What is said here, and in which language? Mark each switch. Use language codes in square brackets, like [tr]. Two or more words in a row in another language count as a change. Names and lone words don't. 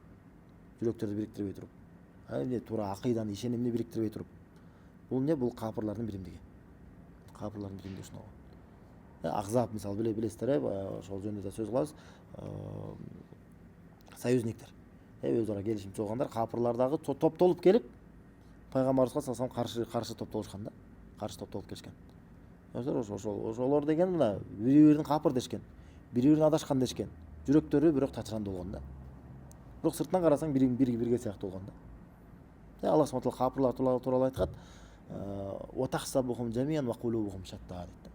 [ky] Эмне туура акыйданы, ишенимди бириктирбей туруп. Бул эмне? Бул капырлардын биримдиги. Ушуну. Акзап мисалы билесиздер, ошол жөнүндө да сөз кылабыз. Союзниктер. Өз ара келишим чогулгандар, капырлар дагы топтолуп келип, пайгамбарыбызга [ar] صلى الله عليه وسلم [ky] каршы топтолушкан да. Каршы топтолуп келишкен. Ошолор деген мына бири-бирин капыр дешкен, бири-бирин адашкан дешкен. Жүрөктөрү бирок чачырандуу болгон да. Бирок сыртынан карасаң бирге сыяктуу болгон да. [ar] Аллах سبحانه تعالى [ky] капырлар тууралуу айткан: [ar] "وتحسبهم جميعا وقلوبهم شتى" дейт.